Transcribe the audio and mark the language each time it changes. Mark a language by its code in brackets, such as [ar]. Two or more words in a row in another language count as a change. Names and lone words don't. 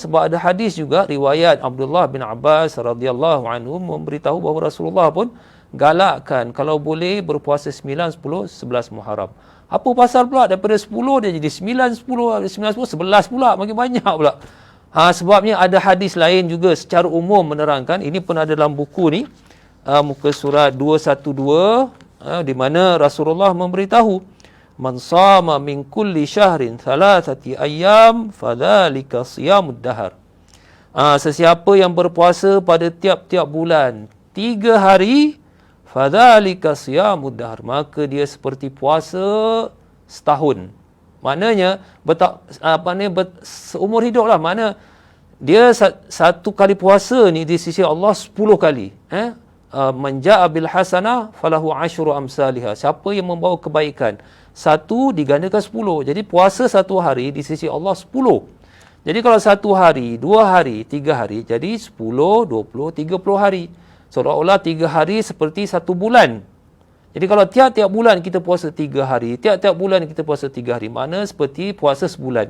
[ms] Sebab ada hadis juga riwayat Abdullah bin Abbas [ar] رضي الله عنه [ms] memberitahu bahawa Rasulullah pun galakkan kalau boleh berpuasa 9, 10, 11 Muharram. Apa pasal pula daripada 10 dia jadi 9, 10, 9, 10, 11 pula, makin banyak pula. Sebabnya ada hadis lain juga secara umum menerangkan, ini pun ada dalam buku ni, muka surat 212, di mana Rasulullah memberitahu, [ar] من صام من كل شهر ثلاثة أيام فذلك صيام الدهر. [ms] Sesiapa yang berpuasa pada tiap-tiap bulan 3 hari, [ar] فذلك صيام الدهر, [ms] maka dia seperti puasa setahun. Maknanya seumur hidup lah. Mana dia satu kali puasa ni di sisi Allah 10 kali. [ar] من جاء بالحسنة فله عشر أمثالها. [ms] Siapa yang membawa kebaikan, satu digandakan 10. Jadi puasa satu hari di sisi Allah 10. Jadi kalau satu hari, 2 hari, 3 hari, jadi 10, 20, 30 hari. Seolah-olah 3 hari seperti 1 bulan. Jadi kalau tiap-tiap bulan kita puasa 3 hari, tiap-tiap bulan kita puasa 3 hari, mana seperti puasa sebulan.